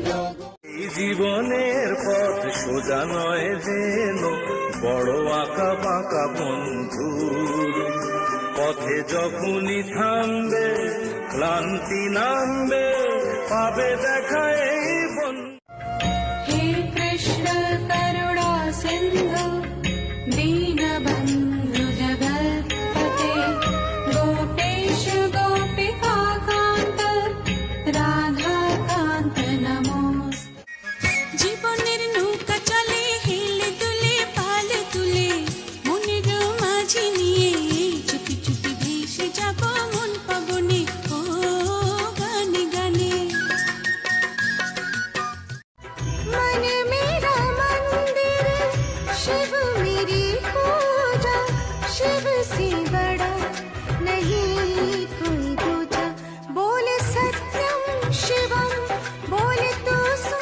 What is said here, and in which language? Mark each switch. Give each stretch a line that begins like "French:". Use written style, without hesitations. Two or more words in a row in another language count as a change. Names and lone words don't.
Bangla: এই জীবনের পথ সোজা নয় যেন, বড় আঁকা বাঁকা বন্ধুর পথে যখনই থামবে ক্লান্তি নামবে, পাবে দেখা এই বন্ধু।
Sanskrit: हे कृष्ण करुणा सिंधु दीनबंधु जगत्पते, गोपेश गोपिका कांत राधा कांत नमोस्तुते।
Bangla: জীবনের নৌকা চলে হেলে দুলে পাল তুলে, মনের মাঝি নিয়ে চুপি চুপি ভেসে যাব মন পাবনে। ও গানে গানে
Hindi: मन मेरा मंदिर, शिव मेरी पूजा, शिव से बड़ा नहीं कोई दूजा। बोले सत्यम शिवम बोले तो सुन।